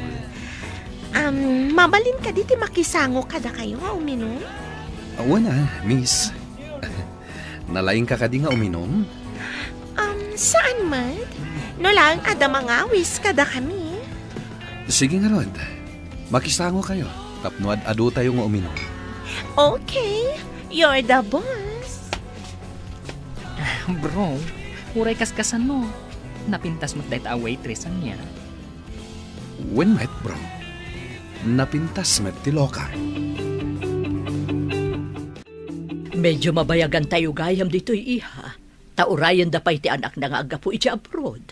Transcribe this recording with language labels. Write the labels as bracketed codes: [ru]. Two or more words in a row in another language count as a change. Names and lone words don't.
[ilo] Mabalin ka diti makisango kada kayo nga uminom? Wala, Miss. Nalaing ka kadi nga uminom? Saan man? No lang, ada mangawis kada kami. Sige nga Rod, makisango kayo. Tapno adu tayo nga uminom. [en] Okay, you're the boss. [ilo] Bro, uray kaskasan mo. Napintas mo't dahit a waitress niya. When met, bro? Napintas met ti loka. Medyo mabayagan tayo gayam dito'y iha. Taurayan da pa'y ti anak na nga agapo iti abroad.